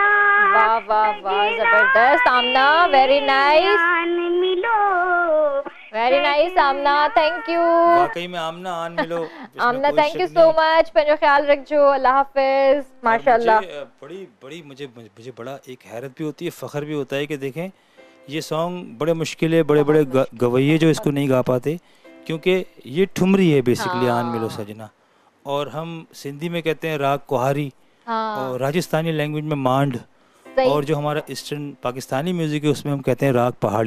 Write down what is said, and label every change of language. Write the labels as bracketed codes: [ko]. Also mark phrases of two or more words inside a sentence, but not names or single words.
[ur] واہ واہ واہ زبردست آمنہ, [en] very nice [ur] آن ملو [en] Very nice Aamna, thank you. [ur] واقعی میں آمنہ آن ملو. [en] Aamna thank you so much, [sd] पंहिंजो ख्याल रखजो, अल्लाह हाफिज। माशाल्लाह [ur] بڑی بڑی مجھے بڑا ایک حیرت بھی ہوتی ہے، فخر بھی ہوتا ہے کہ دیکھیں یہ سانگ بڑے مشکل ہے، بڑے بڑے گویے جو اس کو نہیں گا پاتے، کیونکہ یہ ٹھمری ہے بیسکلی آن ملو سجنا، اور ہم سندھی میں کہتے ہیں راگ کوہاری، اور راجستھانی لینگویج میں مانڈ، اور جو ہمارا [en] Eastern Pakistani music [ur] ہے اس میں ہم کہتے ہیں راگ پہاڑی.